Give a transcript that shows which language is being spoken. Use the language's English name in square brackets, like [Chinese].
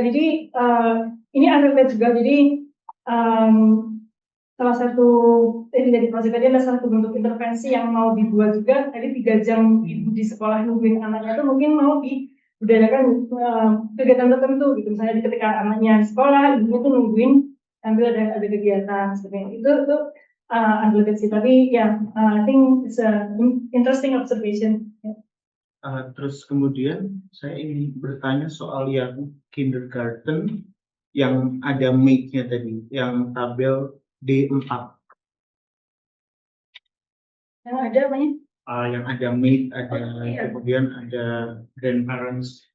[Indonesian] Jadi ini unrelated juga. Jadi salah satu dari proyek tadi adalah salah satu bentuk intervensi yang mau dibuat juga. Tadi 3 jam ibu di sekolah nungguin anaknya itu mungkin mau dibudayakan kegiatan tertentu gitu. Misalnya ketika anaknya di sekolah, ibunya tuh nungguin sambil ada kegiatan seperti itu unrelated sih. Tapi ya, [English] I think it's an interesting observation. [Indonesian] Terus kemudian saya ingin bertanya soal yang kindergarten yang ada MAID-nya tadi, yang tabel D4, Yang ada namanya? yang ada MAID, ada Iya. kemudian ada grandparents,